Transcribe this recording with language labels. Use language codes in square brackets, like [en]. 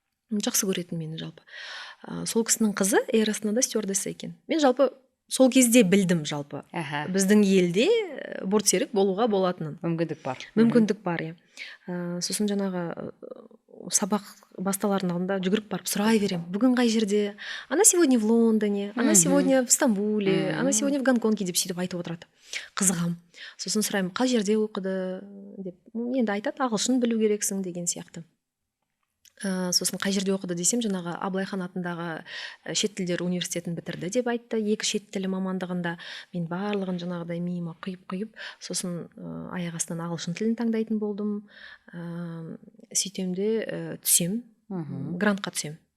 [kk] Жақсы көретін мені жалпы. Сол кісінің қызы Эйр Астанада стюардесса екен. Мен жалпы сол кезде білдім жалпы. Біздің елде бортсерік болуға болатынын. Мүмкіндік бар, иә. Сосын жаңағы сабақ басталардың алдында жүгіріп барып сұрай берем. Бүгін қай жерде? [ru] Она сегодня в Лондоне, она сегодня в Стамбуле, она сегодня в Гонконге [kk] деп сөйтіп айтып отырады. Қызығам. Сосын сұраймын, қай жерде оқыды деп. Енді айтады, ағылшын білу керексің деген сияқты. Сосын қай жерде оқыды десем, жаңағы Абылайхан атындағы шет тілдер университетін бітірді деп айтты. 2 шет тілі мамандығында. Мен барлығын жаңағыдай миыма құйып, сосын аяқ астынан ағылшын тілін таңдайтын болдым. Сөйтемде түсем, грантқа түсем.